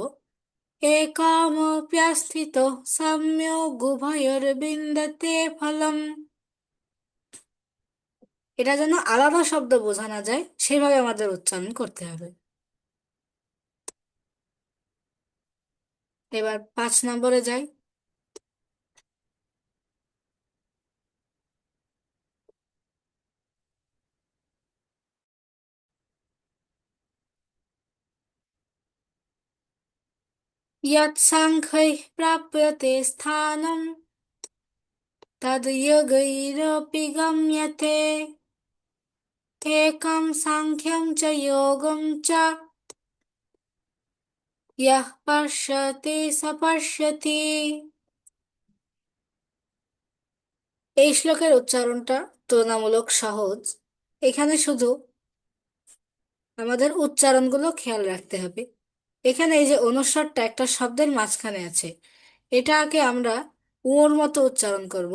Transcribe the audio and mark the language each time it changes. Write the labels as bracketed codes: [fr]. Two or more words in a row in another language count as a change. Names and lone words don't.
[sa] একামপ্যস্থিত সাম্যক উভয়োর্বিন্দতে ফলম। [bn] এটা যেন আলাদা শব্দ বোঝা না যায় সেভাবে আমাদের উচ্চারণ করতে হবে। এবার 5 নম্বরে যাই। [sa] यत्साङ्ख्यैः प्राप्यते स्थानं तद्योगैरपि गम्यते एकं साङ्ख्यं च योगं च यः पश्यति स पश्यति। [bn] এই শ্লোকের উচ্চারণটা তুলনামূলক সহজ। এখানে শুধু আমাদের উচ্চারণগুলো খেয়াল রাখতে হবে। এখানে এই যে অনুস্বরটা একটা শব্দের মাঝখানে আছে, এটাকে আমরা উর মতো উচ্চারণ করব।